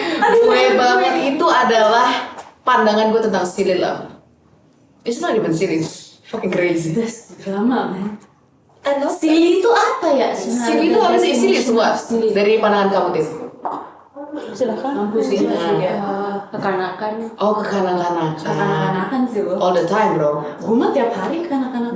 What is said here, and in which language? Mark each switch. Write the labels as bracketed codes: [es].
[id] Gue banget itu adalah pandangan gue tentang silly love. [en] It's not even silly, it's fucking crazy. that's drama man. I love [id] Silly itu apa ya? silly itu apa sih? Silly semua dari pandangan kamu Tis. Silakan. Mampus sih kekanakan. Oh kekanak-kanakan. Kekanakan sih lo. [en] All the time bro. [id] Gue mah tiap hari kekanak-kanakan.